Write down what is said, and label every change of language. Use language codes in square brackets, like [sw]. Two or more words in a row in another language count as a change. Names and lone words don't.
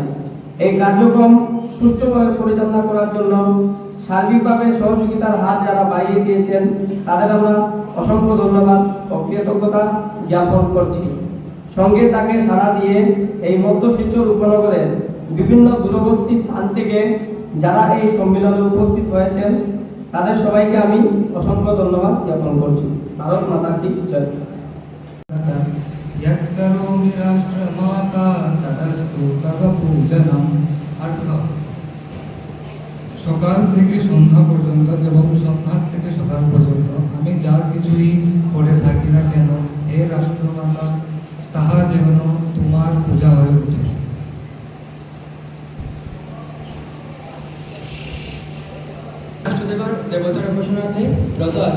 [bn] এই কার্যক্রম সুষ্ঠুভাবে পরিচালনা করার জন্য সার্বিকভাবে সহযোগিতার হাত যারা বাড়িয়ে দিয়েছেন তাদের আমরা অসংখ্য ধন্যবাদ ও কৃতজ্ঞতা জ্ঞাপন করছি। সংঘের ডাকে সাড়া দিয়ে এই মধ্য শিলচর উপনগরের বিভিন্ন দূরবর্তী স্থান থেকে যারা এই সম্মেলনে উপস্থিত হয়েছেন তাদের সবাইকে আমি অসংখ্য ধন্যবাদ জ্ঞাপন করছি। [hi] भारत माता की जय। [sa] यत् करोमि राष्ट्रमाता तदस्तु तव पूजनम। [bn] অর্থ, সকাল থেকে সন্ধ্যা পর্যন্ত এবং সন্ধ্যা থেকে সকাল পর্যন্ত আমি যা কিছুই করে থাকি না কেন, হে রাষ্ট্রমাতা, তাহা যেন তোমার পূজা হয়ে ওঠে। রাষ্ট্রদেবার দেবতার উপাসনাতে ব্রত আছে।